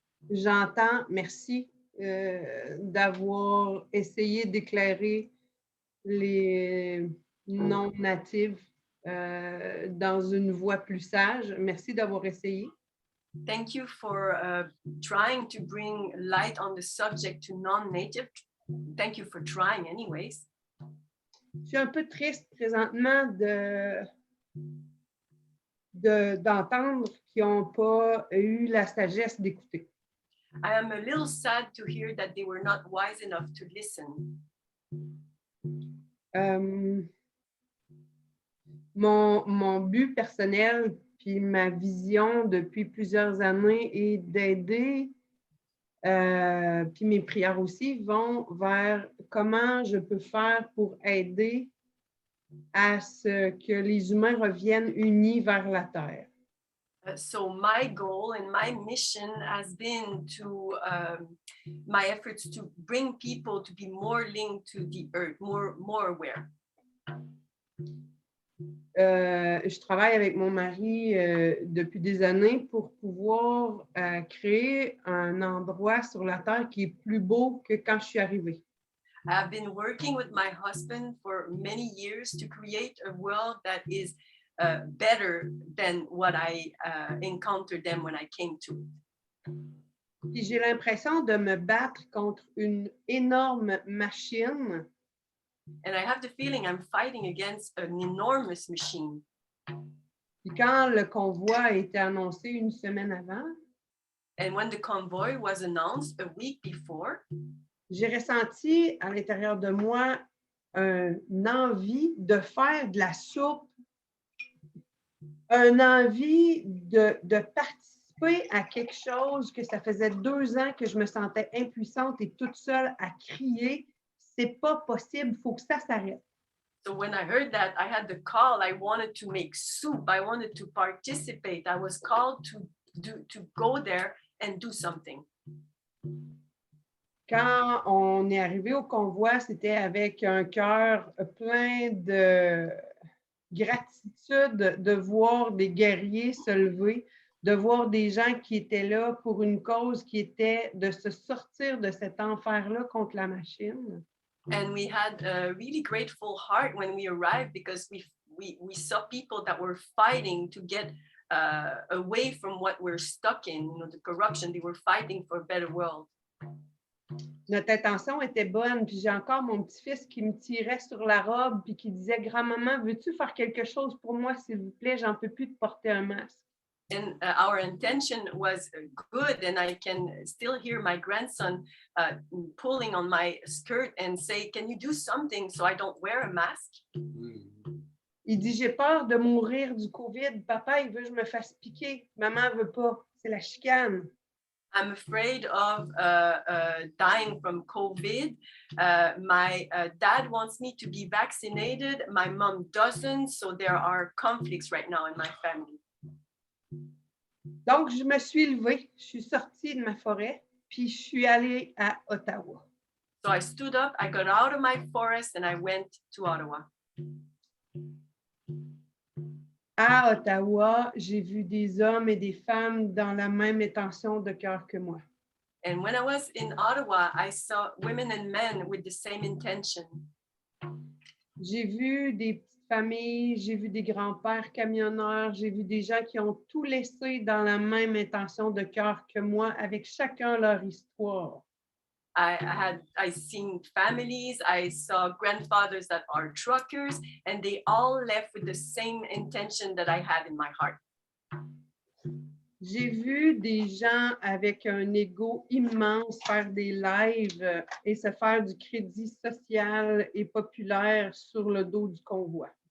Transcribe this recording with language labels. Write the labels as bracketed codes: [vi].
[fr] J'entends, merci, d'avoir essayé d'éclairer les non-natifs dans une voie plus sage. Merci d'avoir essayé. [en] Thank you for trying to bring light on the subject to non-native. Thank you for trying anyways. [fr] Je suis un peu triste présentement d'entendre qu'ils n'ont pas eu la sagesse d'écouter. [en] I am a little sad to hear that they were not wise enough to listen. [fr] Mon but personnel puis ma vision depuis plusieurs années est d'aider, puis mes prières aussi vont vers comment je peux faire pour aider à ce que les humains reviennent unis vers la terre. [en] So my goal and my mission has been to my efforts to bring people to be more linked to the earth, more aware. [fr] Je travaille avec mon mari depuis des années pour pouvoir créer un endroit sur la terre qui est plus beau que quand je suis arrivée. [en] I've been working with my husband for many years to create a world that is better than what I encountered them when I came to it. [fr] Puis j'ai l'impression de me battre contre une énorme machine. [en] And I have the feeling I'm fighting against an enormous machine. [fr] Puis quand le convoi a été annoncé une semaine avant, [en] And when the convoy was announced a week before, [fr] j'ai ressenti à l'intérieur de moi une envie de faire de la soupe, une envie de participer à quelque chose que ça faisait 2 ans que je me sentais impuissante et toute seule à crier. C'est pas possible, il faut que ça s'arrête. [en] so when I heard that, I had the call. I wanted to make soup. I wanted to participate. I was called to go there and do something. [fr] Quand on est arrivé au convoi, c'était avec un cœur plein de gratitude de voir des guerriers se lever, de voir des gens qui étaient là pour une cause qui était de se sortir de cet enfer-là contre la machine. [en] And we had a really grateful heart when we arrived because we saw people that were fighting to get away from what we're stuck in, the corruption. They were fighting for a better world. [fr] Notre intention était bonne, puis j'ai encore mon petit-fils qui me tirait sur la robe puis qui disait « Grand-maman, veux-tu faire quelque chose pour moi, s'il vous plaît? J'en peux plus de porter un masque. » [en] And our intention was good, and I can still hear my grandson pulling on my skirt and say, "Can you do something so I don't wear a mask?" [fr] Il dit « J'ai peur de mourir du COVID. Papa, il veut que je me fasse piquer. Maman veut pas. C'est la chicane. » [en] I'm afraid of dying from COVID. My dad wants me to be vaccinated. My mom doesn't, so there are conflicts right now in my family. [fr] Donc, je me suis levée, je suis sortie de ma forêt, puis je suis allée à Ottawa. [en] So I stood up, I got out of my forest, and I went to Ottawa. [fr] À Ottawa, j'ai vu des hommes et des femmes dans la même intention de cœur que moi. [en] And when I was in Ottawa, I saw women and men with the same intention. [fr] J'ai vu des petites familles, j'ai vu des grands-pères camionneurs, j'ai vu des gens qui ont tout laissé dans la même intention de cœur que moi, avec chacun leur histoire. [en] I seen families, I saw grandfathers that are truckers, and they all left with the same intention that I had in my heart. [fr] J'ai vu des gens avec un ego immense faire des lives et se faire du crédit social et populaire sur le dos du convoi.